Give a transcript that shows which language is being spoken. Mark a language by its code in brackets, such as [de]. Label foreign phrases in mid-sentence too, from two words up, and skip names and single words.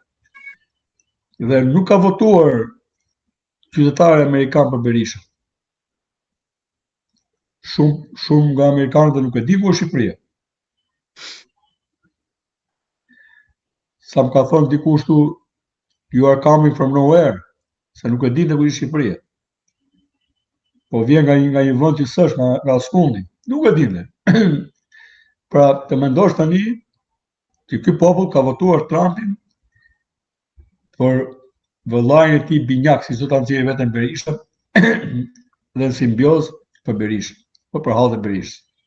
[sq] Dhe nuk ka votuar qytetarë amerikanë për Berishën. Shumë nga amerikanët nuk e di ku është Shqipëria. Sa më ka thënë dikush tu, [en] you are coming from nowhere, [sq] se nuk e di ku është Shqipëria. Po vjen nga një vend që s'është, nga skundi, nuk e di. Pra, të mendosh tani që ky popull ka votuar Trumpin për vëllain e tij binjak, si do ta nxjerrë veten Berisha, dhe në simbiozë për Berishën, për hallë të Berishës.